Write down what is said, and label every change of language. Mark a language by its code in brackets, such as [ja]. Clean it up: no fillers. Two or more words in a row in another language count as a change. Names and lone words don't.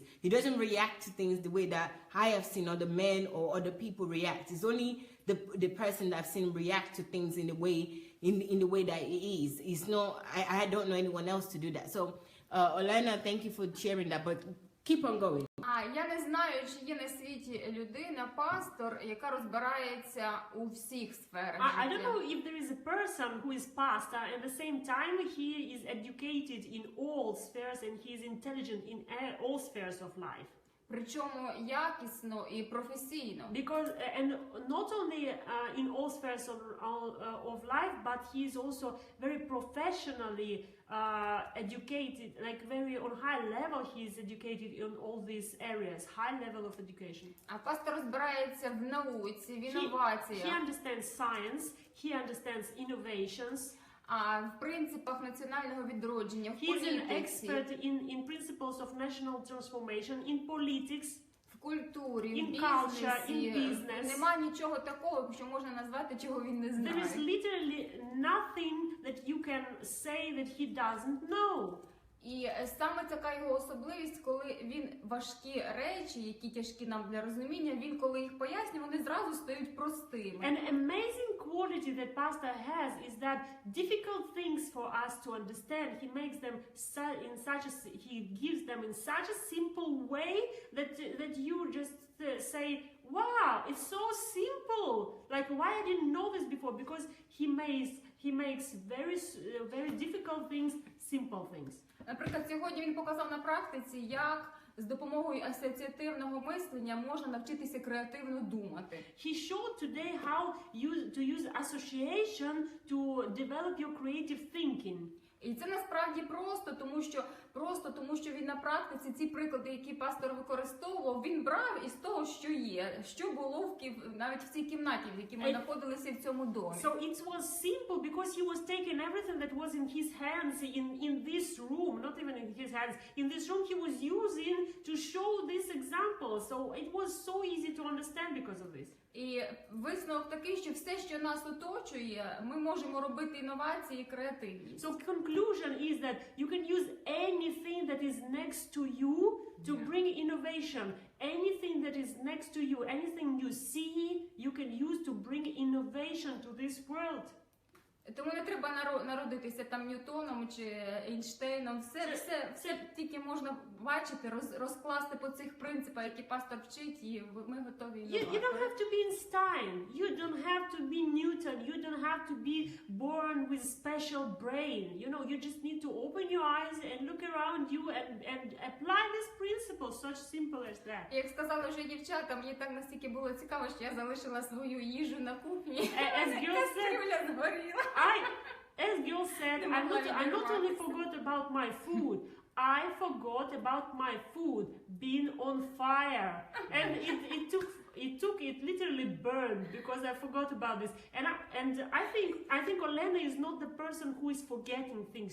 [en] He doesn't react to things the way that I have seen other men or other people react. It's only the person that I've seen react to things in the way that it is. It's not, I don't know anyone else to do that. So, Olena, thank you for sharing that, but keep on going. [uk] Я не знаю, чи є на світі людина, пастор, яка розбирається у всіх сферах життя. [en] I don't know if there is a person who is pastor and at the same time he is educated in all spheres and he is intelligent in all spheres of life. [uk] Причому якісно і професійно. [en] Because and not only in all spheres of life, but he is also very professionally educated, like very on high level. He is educated in all these areas, high level of education. [uk] А пастор розбирається в науці, в інноваціях. [en] He understands science. He understands innovations. [uk] В принципах національного відродження, в політиці. [en] He's an expert in principles of national transformation, in politics, [uk] в культурі, [en] in [uk] в [en] culture, in business. [uk] Нема нічого такого, що можна назвати, чого він не знає. [en] There is literally nothing that you can say that he doesn't know. [uk] І саме така його особливість, коли він важкі речі, які тяжкі нам для розуміння, він коли їх пояснює, вони зразу стають простими. [en] An amazing quality that pastor has is that difficult things for us to understand, he makes them he gives them in such a simple way that you just say, wow, it's so simple. Like, why I didn't know this before? Because he makes very difficult things simple things. [uk] Наприклад, сьогодні він показав на практиці, як з допомогою асоціативного мислення можна навчитися креативно думати. [en] He showed today how to use association to develop your creative thinking. [uk] І це насправді просто тому, що він на практиці ці приклади, які пастор використовував, він брав із того, що є, що було навіть в цій кімнаті, в якій ми знаходилися в цьому домі. [en] So it was simple because he was taking everything that was in his hands in this room, not even in his hands, in this room he was using to show this example. So it was so easy to understand because of this. [uk] І висновок такий, що все, що нас оточує, ми можемо робити інновації і креативність. [en] So conclusion is that you can use anything that is next to you to bring innovation. Anything that is next to you, anything you see, you can use to bring innovation to this world. [uk] Тому не треба народитися там Ньютоном чи Ейнштейном. Все тільки можна бачити, розкласти по цих принципах, які пастор вчить, і ми готові. [en] You don't have to be Einstein. You don't have to be Newton. You don't have to be born with special brain. You know, you just need to open your eyes and look around you and apply this principle. Such simple as that. [uk] Як сказали вже дівчата, мені так настільки було цікаво, що я залишила свою їжу на кухні. Кастрюля згоріла. [en] As Gil said, I not only forgot about my food, I forgot about my food being on fire, and it literally burned because I forgot about this. And I think Olena is not the person who is forgetting things.